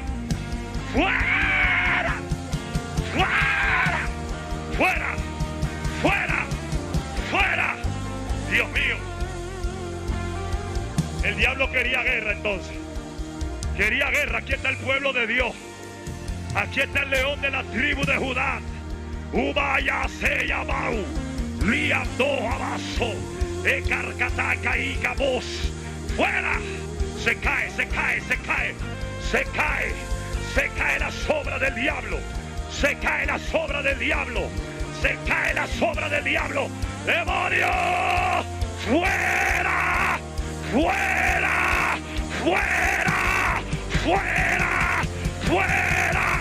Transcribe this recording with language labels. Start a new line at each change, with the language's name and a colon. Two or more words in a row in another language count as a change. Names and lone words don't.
Spanish: ¡Fuera! ¡Fuera! ¡Fuera! ¡Fuera! ¡Fuera! Dios mío. El diablo quería guerra entonces. Quería guerra. Aquí está el pueblo de Dios. Aquí está el león de la tribu de Judá. Ubaya se llamau. Riando abaso. Ecarcataca y cabos. ¡Fuera! Se cae, se cae, se cae. Se cae. Se cae la sobra del diablo. Se cae la sobra del diablo. Se cae la sobra del diablo. ¡Demonio! ¡Fuera! ¡Fuera! ¡Fuera! ¡Fuera! ¡Fuera!